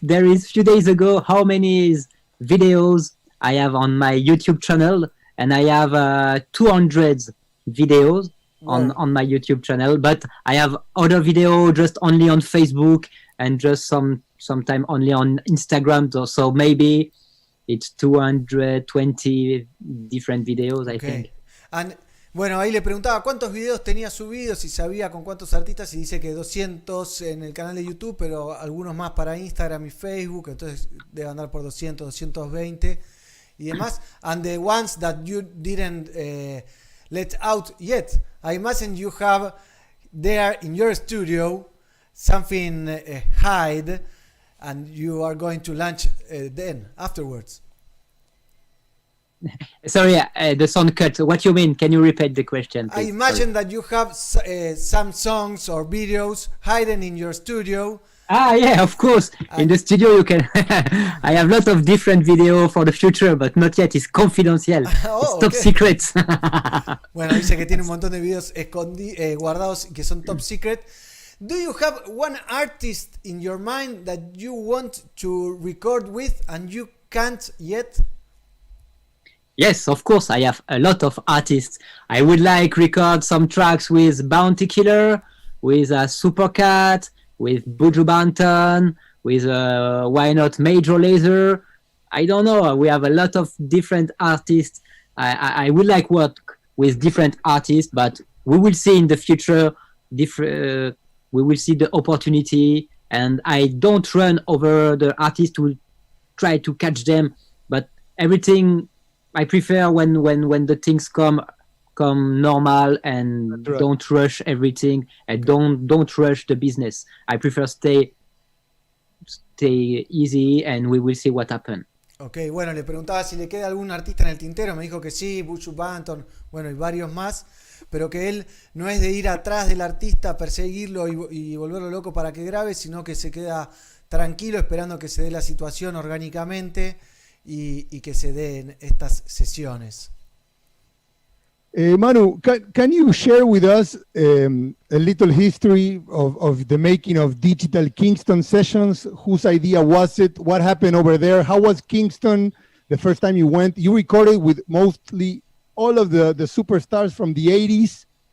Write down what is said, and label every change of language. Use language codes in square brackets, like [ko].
[en] There is few days ago how many videos I have on my YouTube channel, and I have 200 videos on my YouTube channel. But I have other video just only on Facebook, and just sometime only on Instagram. So maybe it's 220 different videos, I think. [es] And bueno, ahí le preguntaba cuántos videos tenía subidos, si sabía con cuántos artistas, y dice que 200 en el canal de YouTube, pero algunos más para Instagram y Facebook, entonces debe andar por 200, 220 y demás. [en] And the ones that you didn't let out yet, I imagine you have there in your studio something hide, and you are going to launch then afterwards. Sorry, the sound cut. What you mean? Can you repeat the question, please? I imagine that you have some songs or videos hidden in your studio. Yeah, of course. In the studio you can. I have lots of different video for the future, but not yet. It's confidential. It's top secret. [es] Bueno, dice que tiene un montón de videos guardados que son top secret. [en] Do you have one artist in your mind that you want to record with and you can't yet? Yes, of course. I have a lot of artists. I would like record some tracks with Bounty Killer, with Supercat, with Buju Banton, with why not Major Lazer. I don't know. We have a lot of different artists. I would like work with different artists, but we will see in the future. We will see the opportunity, and I don't run over the artists to try to catch them. But everything, I prefer when the things come normal, and don't rush everything, and don't rush the business. I prefer stay easy, and we will see what happens. [es] Ok, bueno, le preguntaba si le queda algún artista en el tintero. Me dijo que sí, Buju Banton, bueno, y varios más, pero que él no es de ir atrás del artista, perseguirlo y volverlo loco para que grabe, sino que se queda tranquilo esperando que se dé la situación orgánicamente y que se den estas sesiones. [en] Manu, can you share with us a little history of the making of Digital Kingston sessions? Whose idea was it? What happened over there? How was Kingston the first time you went? You recorded with mostly all of the superstars from the 80s.